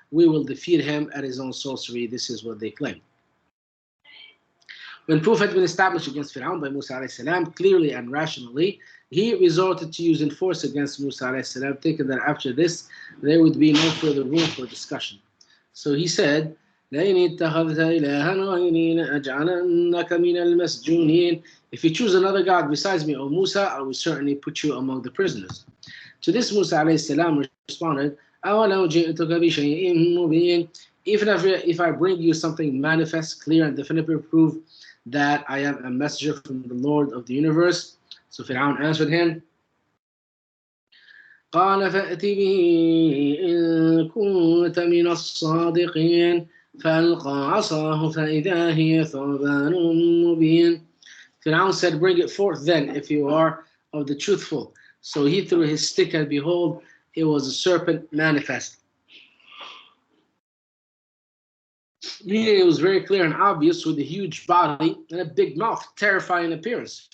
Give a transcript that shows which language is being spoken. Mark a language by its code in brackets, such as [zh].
[en] We will defeat him at his own sorcery. This is what they claim. When proof had been established against Fir'aun by Musa alayhi salam, clearly and rationally, he resorted to using force against Musa alayhi salam, thinking that after this, there would be no further room for discussion. So he said, [ar] لئن اتخذت إلها غيري لأجعلنك من المسجونين. [en] If you choose another God besides me, O Musa, I will certainly put you among the prisoners. To this, Musa alayhi salam responded, [ar] أَوَلَوْ جِئْتُكَ بِشَيْءٍ مُبِينٍ. [en] Even if I bring you something manifest, clear, and definitive proof that I am a messenger from the Lord of the universe. So Fir'aun answered him, [ar] قال فأت به إن كنت من الصادقين فألقى عصاه فإذا هي ثعبان مبين. [en] Fir'aun said, bring it forth then if you are of the truthful. So he threw his stick, and behold, it was a serpent manifest. Meaning it was very clear and obvious, with a huge body and a big mouth, terrifying appearance.